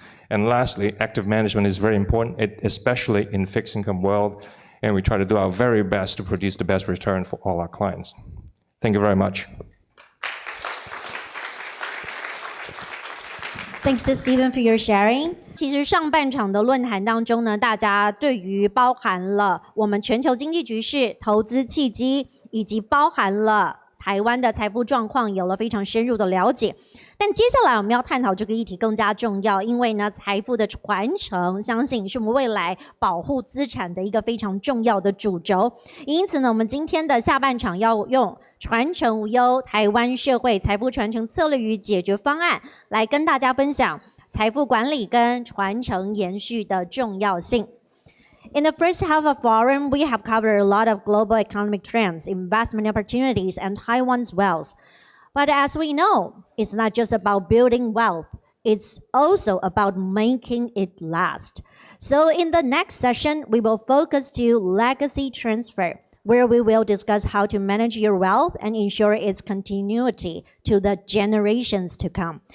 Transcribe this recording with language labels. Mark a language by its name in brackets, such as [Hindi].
[English] And lastly, active management is very important, especially in fixed income world, and we try to do our very best to produce the best return for all our clients. Thank you very much. Thanks to Stephen for your sharing. [Chinese] 其实上半场的论坛当中呢，大家对于包含了我们全球经济局势、投资契机，以及包含了台湾的财富状况有了非常深入的了解。但接下来我们要探讨这个议题更加重要，因为呢，财富的传承，相信是我们未来保护资产的一个非常重要的主轴。因此呢，我们今天的下半场要用传承无忧台湾社会财富传承策略与解决方案来跟大家分享财富管理跟传承延续的重要性。 [English] In the first half of forum, we have covered a lot of global economic trends, investment opportunities, and Taiwan's wealth. But as we know, it's not just about building wealth, it's also about making it last. So in the next session, we will focus to legacy transfer, where we will discuss how to manage your wealth and ensure its continuity to the generations to come.